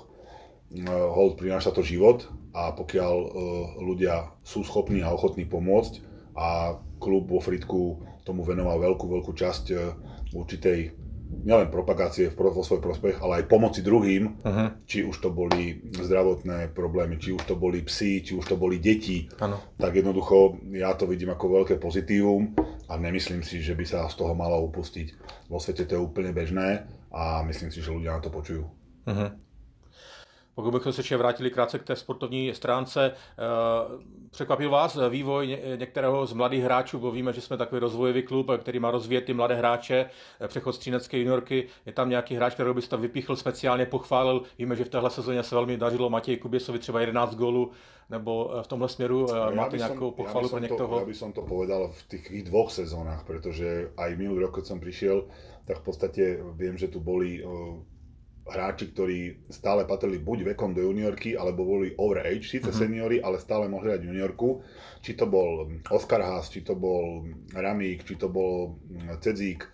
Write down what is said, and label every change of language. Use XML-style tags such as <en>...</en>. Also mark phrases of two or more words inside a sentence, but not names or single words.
<sk>Hold, prináša to život a pokiaľ ľudia sú schopní a ochotní pomôcť a klub vo Frýdku tomu venoval veľkú časť určitej nielen propagácie vo svoj prospech, ale aj pomoci druhým, či už to boli zdravotné problémy, či už to boli psi, či už to boli deti, tak jednoducho ja to vidím ako veľké pozitívum a nemyslím si, že by sa z toho malo upustiť. Vo svete to je úplne bežné a myslím si, že ľudia na to počujú.</sk> <cs>Pokud bychom se ještě vrátili krátce k té sportovní stránce, překvapil vás vývoj některého z mladých hráčů, bo víme, že jsme takový rozvojový klub, který má rozvíjet ty mladé hráče, přechod střínecké juniorky, je tam nějaký hráč, kterého byste vypíchl, speciálně pochválil, víme, že v téhle sezóně se velmi dařilo Matěji Kuběsovi třeba 11 gólů, nebo v tomhle směru máte nějakou pochvalu pro něktoho?</cs> <sk>Ja by som to povedal v tých dvoch sezónach, pretože aj minulý rok, keď som prišiel, tak v podstate viem, že tu boli hráči, ktorí stále patrili buď vekom do juniorky, alebo boli overage, síce seniori, ale stále mohli hrať juniorku. Či to bol Oskar Haas, či to bol Ramík, či to bol Cedzík.</sk>